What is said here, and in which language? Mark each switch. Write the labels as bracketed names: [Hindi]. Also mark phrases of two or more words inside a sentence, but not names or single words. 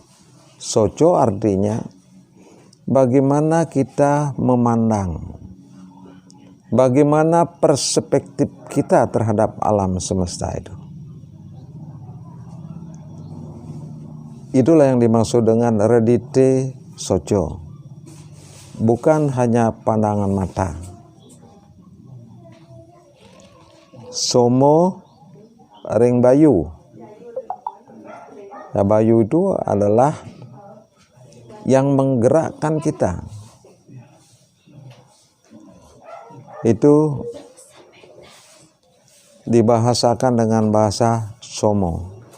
[Indonesian] Soco artinya bagaimana kita memandang, bagaimana perspektif kita terhadap alam semesta itu. Itulah yang dimaksud dengan redite soco. Bukan hanya pandangan mata. [Kawi] Somo ring bayu. [Indonesian] Ya, bayu itu adalah yang menggerakkan kita. Itu dibahasakan dengan bahasa somo.